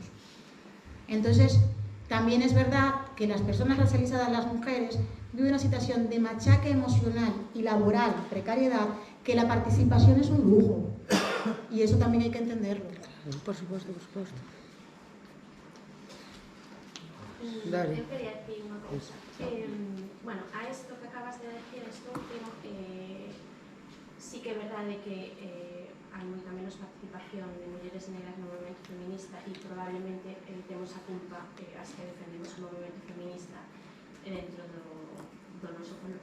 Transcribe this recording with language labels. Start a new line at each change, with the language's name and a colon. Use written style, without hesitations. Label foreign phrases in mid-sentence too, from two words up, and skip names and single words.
Spanish: Entonces, también es verdad que las personas racializadas, las mujeres, viven una situación de machaque emocional y laboral, precariedad, que la participación es un lujo. Y eso también hay que entenderlo. Por supuesto, por supuesto. Dale.
Galician: Eu quería decir unha cousa. Bueno,
Spanish: a esto que acabas de decir, esto último,
Galician: sí que é verdade que hai moita menos participación de mulleres negras no movimento feminista e probablemente temos a culpa as que defendemos o movimento feminista dentro do noso color.